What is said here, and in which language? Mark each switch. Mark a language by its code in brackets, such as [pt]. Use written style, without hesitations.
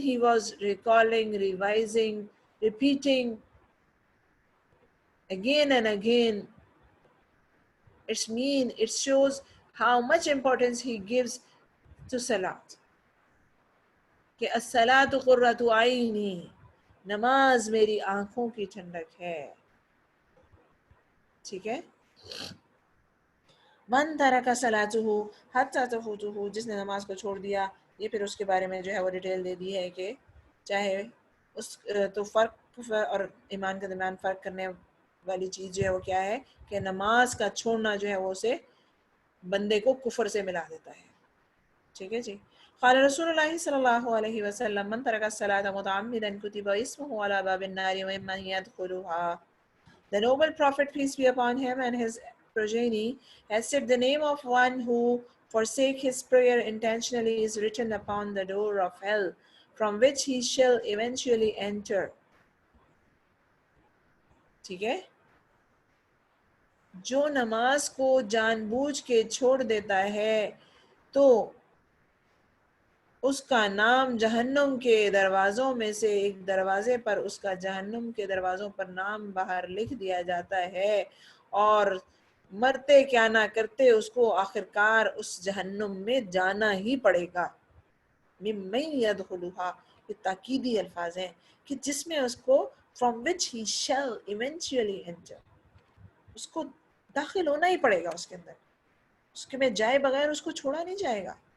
[en] He was recalling, revising, repeating again and again. It shows how much importance he gives to salat. [ur] کہ [ar] الصلاۃ قرۃ عینی، [ur] نماز میری آنکھوں کی ٹھنڈک ہے. ٹھیک ہے، [ar] من ترک صلاتہ حتی تفوتہ، [ur] جس نے نماز کو چھوڑ دیا. یہ پھر اس کے بارے میں جو ہے وہ ڈیٹیل دے دی ہے کہ چاہے اس تو فرق کفر اور ایمان کے درمیان فرق کرنے والی چیز جو ہے وہ کیا ہے کہ نماز کا چھوڑنا جو ہے وہ اسے بندے کو کفر سے ملا دیتا ہے. ٹھیک ہے جی. [ar] قال رسول اللہ صلی اللہ علیہ وسلم من ترک الصلاۃ متعمدا کتب اسمہ علی باب النار ومن یدخلها. [en] The noble Prophet, peace be upon him, and his progeny has said the name of one who forsake his prayer intentionally is written upon the door of hell, from which he shall eventually enter. [ur] ٹھیک ہے، جو نماز کو جان بوجھ کے چھوڑ دیتا ہے تو اس کا نام جہنم کے دروازوں میں سے ایک دروازے پر اس کا جہنم کے دروازوں پر نام باہر لکھ دیا جاتا ہے، اور مرتے کیا نہ کرتے اس کو آخرکار اس جہنم میں جانا ہی پڑے گا۔ [ar] ممن یدخلھا، [ur] یہ تاکیدی الفاظ ہیں کہ جس میں اس کو [en] from which he shall eventually enter، [ur] اس کو داخل ہونا ہی پڑے گا اس کے اندر، اس کے میں جائے بغیر اس کو چھوڑا نہیں جائے گا۔